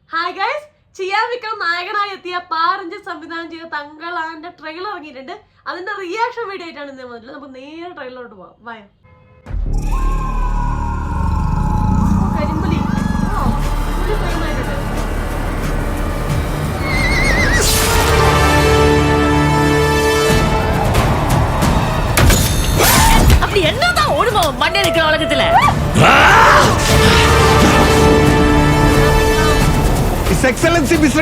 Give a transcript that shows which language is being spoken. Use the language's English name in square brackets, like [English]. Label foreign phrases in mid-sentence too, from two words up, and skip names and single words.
[Malayalam] ഹായ് ഗൈസ്, ചിയാൻ വിക്രം നായകനായി എത്തിയ പാരഞ്ചിത് സംവിധാനം ചെയ്ത തങ്കളാന്റെ ട്രെയിലർ ഇറങ്ങിയിട്ടുണ്ട്. അതിന്റെ റിയാക്ഷൻ വീഡിയോ ആയിട്ടാണ് ഇന്ന് വന്നിട്ടുള്ളത്. നമുക്ക് നേരെ ട്രെയിലറോട്ട് പോവാം. വായോ. കരിമ്പുലി [Tamil] அப்படி என்னதான் ஓடுமோ மண்ணே நிக்கிற உலகத்துல. [English] His Excellency Mr.